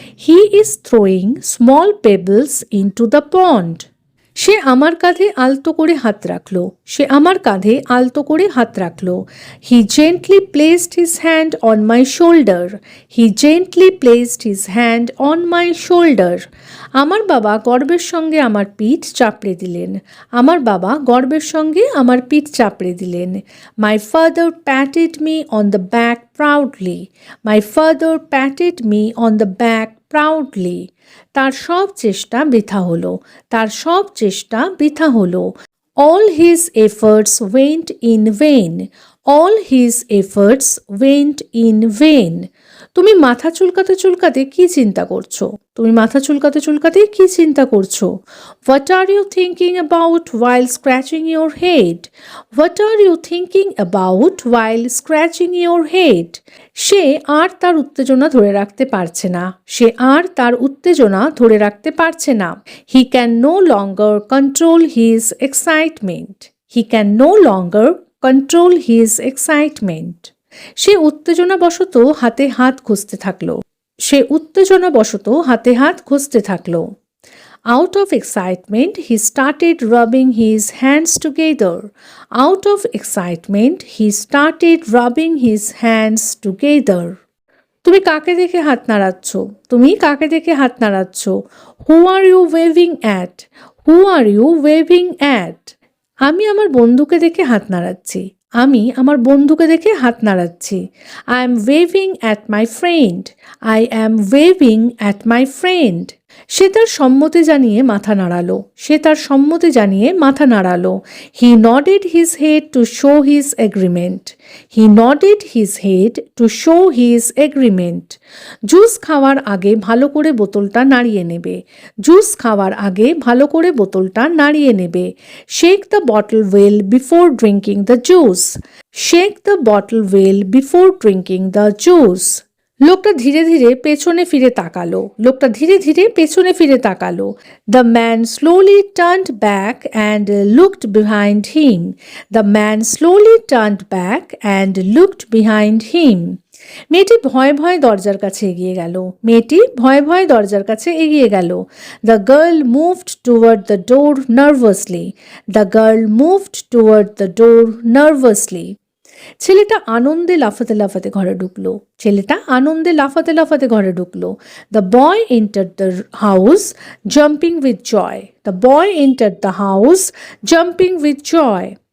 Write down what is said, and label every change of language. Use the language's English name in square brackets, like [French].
[English] He is throwing small pebbles into the pond. [Bangla] সে আমার কাঁধে আলতো করে হাত রাখলো। সে আমার কাঁধে আলতো করে হাত রাখলো। [English] He gently placed his hand on my shoulder. He gently placed his hand on my shoulder. [Bangla] আমার বাবা গর্বের সঙ্গে আমার পিঠ চাপড়ে দিলেন। আমার বাবা গর্বের সঙ্গে আমার পিঠ চাপড়ে দিলেন। [English] My father patted me on the back proudly. My father patted me on the back proudly. [Bangla] তার সব চেষ্টা বৃথা হলো, তার সব চেষ্টা বৃথা হলো। [English] All his efforts went in vain. All his efforts went in vain. [Bangla] তুমি মাথা চুলকাতে চুলকাতে কি চিন্তা করছো? তুমি মাথা চুলকাতে চুলকাতে কি চিন্তা করছো? [English] What are you thinking about while scratching your head? What are you thinking about while scratching your head? [Bangla] সে আর তার উত্তেজনা ধরে রাখতে পারছে না, সে আর তার উত্তেজনা ধরে রাখতে পারছে না। [English] He can no longer control his excitement. He can no longer control his excitement. [Bangla] সে উত্তেজনাবশত হাতে হাত ঘষতে থাকলো, সে উত্তেজনাবশত হাতে হাত ঘষতে থাকলো। [English] Out of excitement, he started rubbing his hands together. Out of excitement, he started rubbing his hands together. [Bangla] তুমি কাকে দেখে হাত নাড়াচ্ছ? তুমি কাকে দেখে হাত নাড়াচ্ছ? [English] Who are you waving at? Who are you waving at? [Bangla] আমি আমার বন্ধুকে দেখে হাত নাড়াচ্ছি, আমি আমার বন্ধুকে দেখে হাত নাড়াচ্ছি। [English] I am waving at my friend. I am waving at my friend. [Bangla] সে তার সম্মতি জানিয়ে মাথা নাড়ালো, সে তার সম্মতি জানিয়ে মাথা নাড়ালো। [English] He nodded his head to show his agreement. He nodded his head to show his agreement. [Bangla] Juice খাওয়ার আগে ভালো করে বোতলটা নাড়িয়ে নেবে, জুস খাওয়ার আগে ভালো করে বোতলটা নাড়িয়ে নেবে। [English] Shake the bottle well before drinking the juice. Shake the bottle well before drinking the juice. [Bangla] লোকটা ধীরে ধীরে পেছনে ফিরে তাকালো, লোকটা ধীরে ধীরে পেছনে ফিরে তাকালো। [English] The man slowly turned back and looked behind him. The man slowly turned back and looked behind him. [Bangla] মেয়েটি ভয়ে ভয়ে দরজার কাছে এগিয়ে গেল, মেয়েটি ভয়ে ভয়ে দরজার কাছে এগিয়ে গেল। [English] The girl moved toward the door nervously. The girl moved toward the door nervously. [Bangla] ছেলেটা আনন্দে লাফাতে লাফাতে ঘরে ঢুকলো, ছেলেটা আনন্দে লাফাতে লাফাতে ঘরে ঢুকলো। [English] The boy entered the house jumping with joy. The boy entered the house jumping with joy.